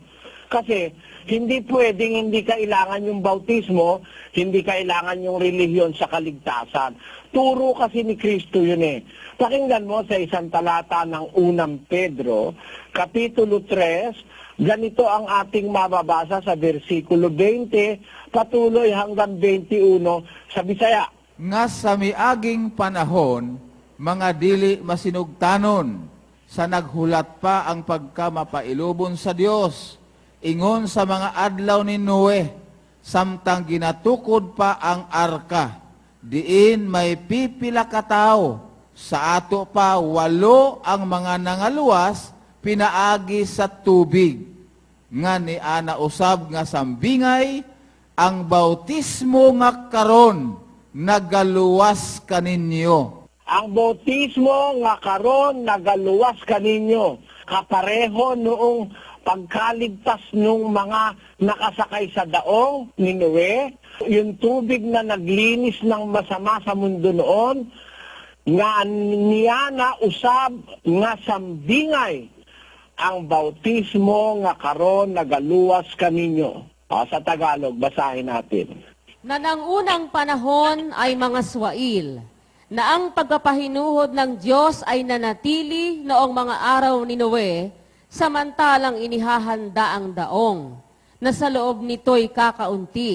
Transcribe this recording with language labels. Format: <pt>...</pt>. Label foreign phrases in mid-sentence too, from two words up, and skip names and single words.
<tl>Kasi, hindi pwedeng hindi kailangan yung bautismo, hindi kailangan yung relihiyon sa kaligtasan. Turo kasi ni Kristo yun eh. Pakinggan mo sa isang talata ng unang Pedro, Kapitulo 3, ganito ang ating mababasa sa versikulo 20, patuloy hanggang 21 sa Bisaya.</tl> <ceb>Nga sa miaging panahon, mga dili masinugtanon, sa naghulat pa ang pagkamapailubon sa Dios, ingon sa mga adlaw ni Noe, samtang ginatukod pa ang arka, diin may pipila ka tao, sa ato pa 8 ang mga nangaluwas, pinaagi sa tubig. Nga ni ana usab nga sambingay, ang bautismo nga karon nagaluwas kaninyo. Ang bautismo nga karon nagaluwas kaninyo,</ceb> <tl>kapareho noong pagkaligtas nung mga nakasakay sa daong ni Noe, yung tubig na naglinis ng masama sa mundo noon,</tl> <ceb>nga niya na usab nga sambingay, ang bautismo nga karon nagaluwas kaninyo.</ceb> <tl>Sa Tagalog, basahin natin. Na nang unang panahon ay mga swail, na ang pagpapahinuhod ng Diyos ay nanatili noong mga araw ni Noe, samantalang inihahanda ang daong, na sa loob nito'y kakaunti.</tl>